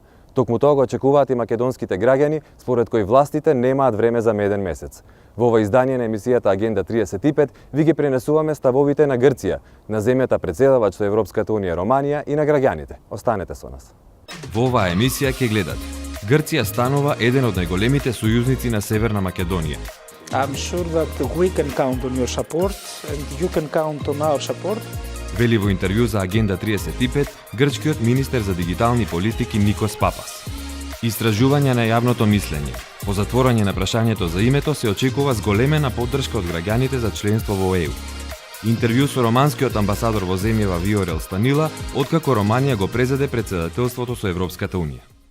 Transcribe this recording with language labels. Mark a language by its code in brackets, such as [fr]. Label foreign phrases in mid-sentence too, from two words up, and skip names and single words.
[mk] Токму тоа го очекуваат и македонските граѓани, според кои властите немаат време за меден месец. Во ова издание на емисијата Агенда 35 ви ги пренесуваме ставовите на Грција, на земјата претседавач со Европската Унија Романија и на граѓаните. Останете со нас. Во оваа емисија ќе гледате: Грција станува еден од најголемите сојузници на Северна Македонија. [en] I'm sure that we can count on your support and you can count on our support. [mk] Вели во интервју за Агенда 35 грчкиот министер за дигитални политики Никос Папас. Истражување на јавното мислење. По затворање на прашањето за името се очекува зголемена поддршка од граѓаните за членство во ЕУ. Интервју со романскиот амбасадор во земјава Виорел Станила, откако Романија го презеде претседателството со Европската Унија.